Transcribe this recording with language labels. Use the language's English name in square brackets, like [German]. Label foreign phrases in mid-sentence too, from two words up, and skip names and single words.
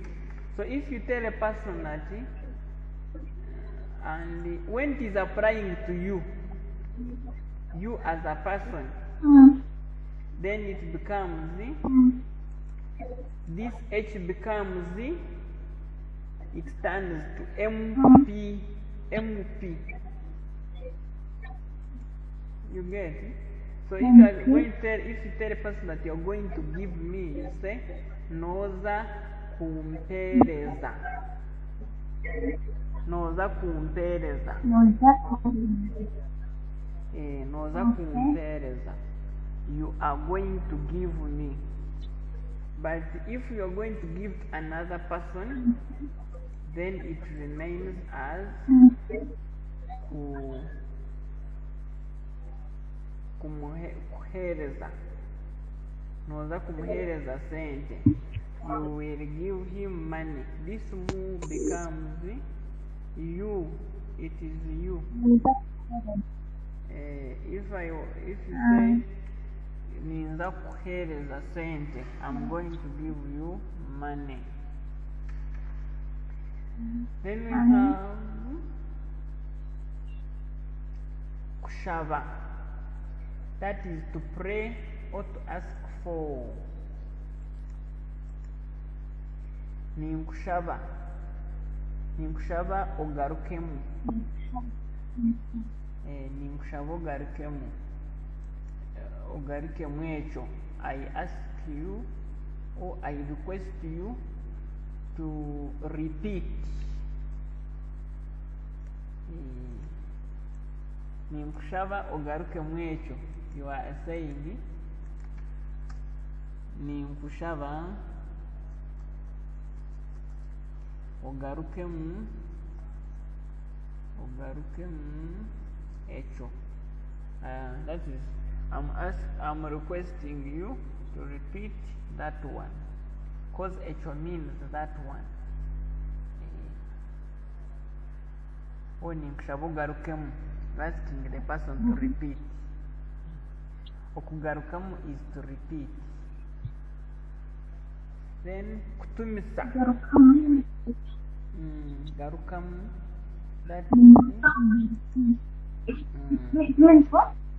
[English] So if you tell a person that, and when it is applying to you, you as a person, then it becomes this H becomes, it turns to MP. You get it? So if you are going to tell, if you tell a person that you're going to give me, you say [Nyankole] noza kumpereza. Noza kumpereza. Noza kumpereza. [English] You are going to give me. But if you are going to give another person, then it remains as kumuhereza. [Nyankole] Noza kumuhereza sente. [English] You will give him money. This mu becomes you. It is you. If you say [Nyankole] ninza kuhereza sente, [English] I'm going to give you money. Then we have kushaba. That is to pray or to ask for. Ninkushaba. [Nyankole] Ninkushaba ogarukemu. Ninkushaba ogarukemu. Ogarukemu echo. [English] I ask you or I request you to repeat. [Nyankole] Ninkushaba ogarukemu echo. [English] You are saying [Nyankole] ninkushaba ogarukemu echo. [English] That is, I'm requesting you to repeat that one, because echo means that one. [Nyankole] Ninkushaba ogarukemu, [English] asking the person to repeat. Okugarukamu is to repeat. Then kutumisa. Garukamu. That means what?